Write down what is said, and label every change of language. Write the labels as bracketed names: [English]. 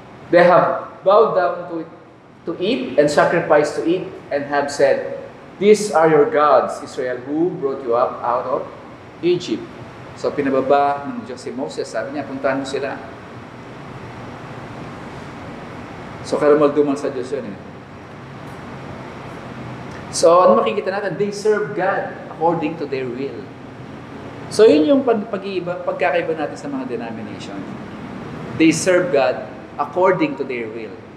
[English] They have bowed down to eat and sacrificed to eat and have said, 'These are your gods, Israel, who brought you up out of Egypt.'" [Filipino] So pinababa ng Diyos si Moses, sabi niya, puntahan mo sila. So karamal-dumal sa Diyos yun eh. So ano makikita natin? [English] They serve God according to their will. [Filipino] So yun yung pagkakaiba natin sa mga denomination. [English] They serve God according to their will.